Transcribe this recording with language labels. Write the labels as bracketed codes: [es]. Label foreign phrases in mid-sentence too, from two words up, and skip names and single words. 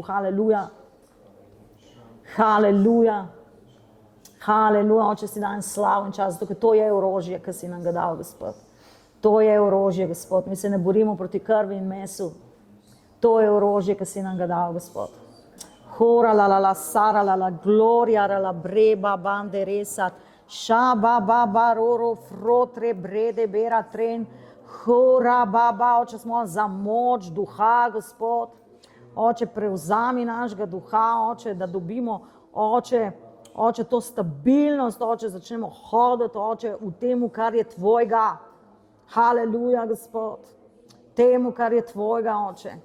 [sl] Haleluja. Haleluja. Haleluja. Oče, si dajem slavo in čas, zato, ker to je orožje, ki si nam ga dal, Gospod. To je orožje, Gospod. Mi se ne borimo proti krvi in mesu. To je orožje, ki si nam ga dal, Gospod. Hora la la la sara la la gloria la breba bande resat shaba baba roro frotre brede bera tren hora baba. Oče, smo za moč duha, Gospod. Oče, prevzami našega duha, Oče, da dobimo, Oče, to stabilnost, Oče, začnemo hoditi, Oče, v temu, kar je tvojega. Haleluja, Gospod. Temu, kar je tvojega, Oče.